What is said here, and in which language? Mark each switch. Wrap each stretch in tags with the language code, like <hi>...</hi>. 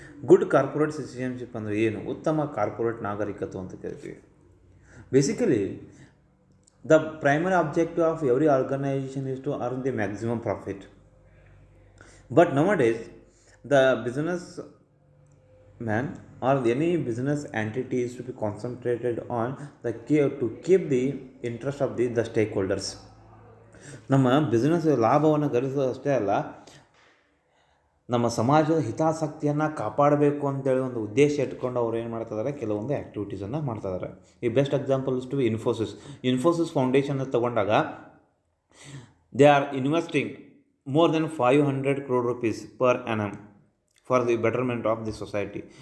<kn>Good corporate citizenship ಅಂದರೆ ಏನು? ಉತ್ತಮ ಕಾರ್ಪೊರೇಟ್ ನಾಗರಿಕತ್ವ ಅಂತ ಕರಿತೀವಿ.</kn> <en>Basically the primary objective of every organisation is to earn the maximum profit. But nowadays the business man or any business entity is to be concentrated on to keep the interest of the stakeholders.</en> <kn>ನಮ್ಮ business ಲಾಭವನ್ನು ಗಳಿಸೋದು ಅಷ್ಟೇ ಅಲ್ಲ, ನಮ್ಮ ಸಮಾಜದ ಹಿತಾಸಕ್ತಿಯನ್ನು ಕಾಪಾಡಬೇಕು ಅಂತೇಳಿ ಒಂದು ಉದ್ದೇಶ ಇಟ್ಕೊಂಡು ಅವ್ರು ಏನು ಮಾಡ್ತಿದ್ದಾರೆ, ಕೆಲವೊಂದು ಆ್ಯಕ್ಟಿವಿಟೀಸನ್ನು ಮಾಡ್ತಿದ್ದಾರೆ.</kn> <en>ಈ best example is to Infosys Foundation</en> <kn>ತಗೊಂಡಾಗ</kn> <en>They are investing more than 500 crore rupees per annum for the betterment of the society.</en>